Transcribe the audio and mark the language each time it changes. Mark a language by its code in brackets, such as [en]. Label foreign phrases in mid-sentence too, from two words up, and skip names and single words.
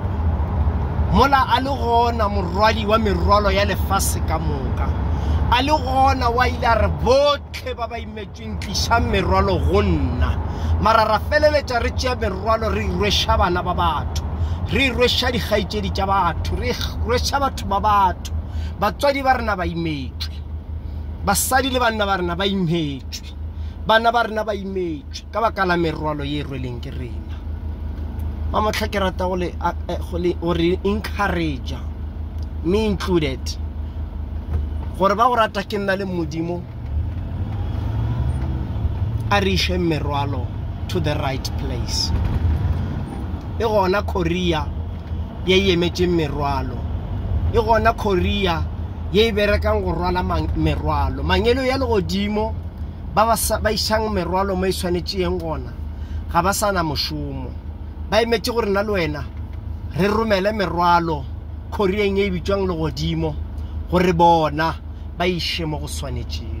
[nso] Mola a le gona morwadi wa merwalo ya lefase ka moka, a le gona wa ile a re bohle ba ba imetsweng tliša merwalo go nna, mara ra feleletša re tšea merwalo re rweša bana ba batho, re rweša dikgaetšedi tša batho, re rweša batho ba batho. Batswadi ba rena ba imetswe, basadi le banna ba rena ba imetswe, bana ba rena ba imetswe ka baka la merwalo ye rweleng ke rena. Mamohla ke rata go re encourage, [en] me included, [nso] gore ba go rata ke nna le modimo a re iše merwalo [en] to the right place. [nso] E gona Korea ye emetšeng merwalo, e gona Korea ye e berekang go rwala merwalo. Mangelo ya legodimo ba išang merwalo mo e swanetšeng gona ga ba sana mošomo, ba emetše gore nna le wena re romele merwalo Koreeng ye e bitšwang legodimo gore bona ba iše mo go swanetšego.